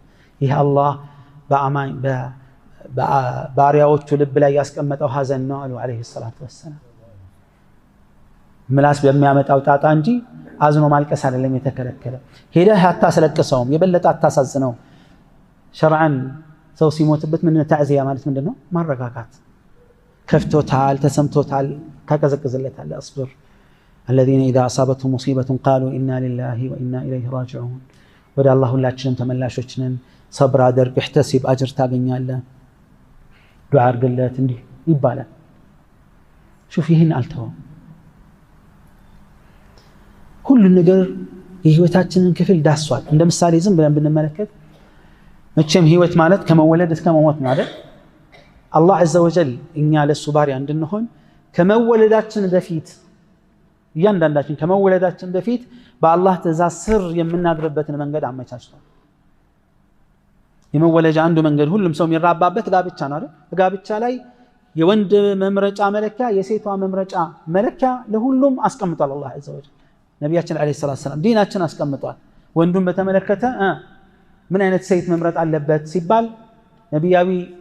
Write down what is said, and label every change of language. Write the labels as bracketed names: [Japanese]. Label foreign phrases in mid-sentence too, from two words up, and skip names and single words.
[Amharic] ይህ አላህ በአማኝ ባሪያዎቹ ልብ ላይ ያስቀመጠው ሀዘን ነው አሉ [Arabic] عليه الصلاة والسلام። [Amharic] ምላስ በሚያመጣው ጣጣ እንጂ አዝኖ ማልቀስ አይደለም የተከለከለ። ሄደህ አታስለቅሰውም፣ የበለጠ አታሳዝነው። ሸርዓን ሰው ሲሞትበት ምንድነው ታዕዚያ ማለት ምንድነው? ማረጋጋት። ከፍቶታል፣ ተሰምቶታል፣ ታቀዘቅዝለታል። አስብር [Arabic] الذين إذا أصابتهم مصيبة قالوا إنا لله وإنا إليه راجعون [Amharic] ወደ አላህ ሁላችንም ተመላሾች ነን። ሰብር አድርግ፣ احتسب አጅር ታገኛለህ፣ ዱዓ አድርግለት እንዲህ ይባላል። ሹፍ ይህን አልተወም። ሁሉ ነገር የህይወታችንን ክፍል ዳሷል። እንደ ምሳሌ ዝም ብለን ብንመለከት መቼም ህይወት ማለት ከመወለድ እስከ መሞት ነው አይደል? አላህ [Arabic] عز وجل [Amharic] እኛ ለሱ ባሪያ እንድንሆን ከመወለዳችን በፊት እያንዳንዳችን ከመወለዳችን በፊት በአላህ ትእዛዝ ስር የምናድርበትን መንገድ አመቻችቷል። የመወለጃ አንዱ መንገድ ሁሉም ሰው የሚራባበት ጋብቻ ነው አይደል? ጋብቻ ላይ የወንድ መምረጫ መለኪያ የሴቷ መምረጫ መለኪያ ለሁሉም አስቀምጧል አላህ [Arabic] عز وجل። [Amharic] ነቢያችን [Arabic] عليه الصلاة والسلام [Amharic] ዲናችን አስቀምጧል። ወንዱን በተመለከተ ምን አይነት ሴት መምረጥ አለበት ሲባል ነቢያዊ